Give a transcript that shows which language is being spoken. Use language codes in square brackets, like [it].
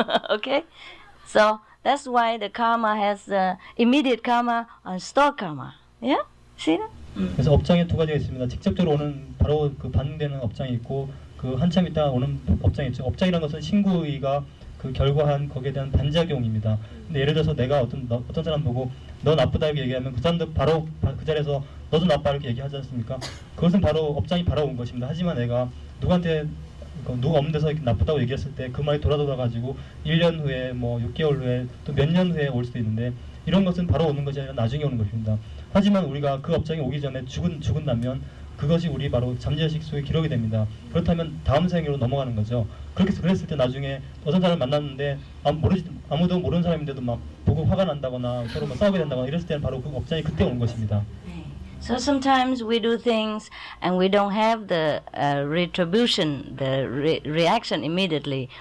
[en] Okay? So that's why the karma has immediate karma and stored karma. Yeah? See that? [ko] 그래서 업장이 두 가지가 있습니다. 직접적으로 오는 바로 그 반응되는 업장이 있고 그 한참 있다 오는 업장이 있죠. 업장이라는 것은 신구의가 그 결과한 거기에 대한 반작용입니다. 근데 예를 들어서 내가 어떤 사람 보고 너 나쁘다 이렇게 얘기하면 그 사람도 바로 그 자리에서 너도 나빠 이렇게 얘기하지 않습니까? 그것은 바로 업장이 바라온 것입니다. 하지만 내가 누구한테 누가 없는 데서 나쁘다고 얘기했을 때 그 말이 돌아가지고 1년 후에 뭐 6개월 후에 또 몇 년 후에 올 수도 있는데 이런 것은 바로 오는 것이 아니라 나중에 오는 것입니다. 하지만 우리가 그 업장이 오기 전에 죽은다면 그것이 우리 바로 잠재의식 속에 기록이 됩니다. 그렇다면 다음 생으로 넘어가는 거죠. 그렇게 그랬을 때 나중에 어떤 사람을 만났는데 아무도 모르는 사람인데도 막 보고 화가 난다거나 서로 막 싸우게 된다거나 이랬을 때는 바로 그 업장이 그때 오는 것입니다. [en] So sometimes we do things and we don't have the retribution, the reaction immediately.